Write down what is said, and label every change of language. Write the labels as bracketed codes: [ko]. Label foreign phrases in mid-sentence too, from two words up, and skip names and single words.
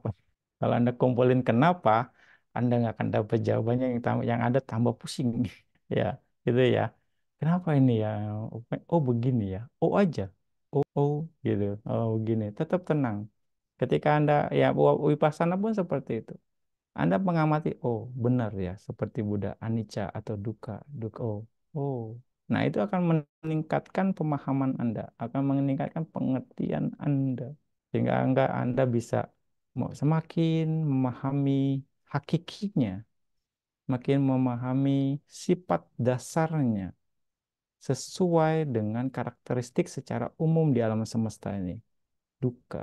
[id] Kalau Anda kumpulin kenapa, Anda nggak akan dapat jawabannya, yang ada tambah pusing. Ya, gitu ya. Kenapa ini ya? Oh begini ya. Oh aja. Oh gitu. Oh begini. Tetap tenang. Ketika Anda ya Vipassana pun seperti itu. Anda mengamati, oh benar ya, seperti Buddha, anicca atau [pi] dukkha, dukkha. [id] Oh, oh. Nah itu akan meningkatkan pemahaman Anda, akan meningkatkan pengertian Anda, sehingga Anda bisa semakin memahami hakikinya, makin memahami sifat dasarnya, sesuai dengan karakteristik secara umum di alam semesta ini, dukkha.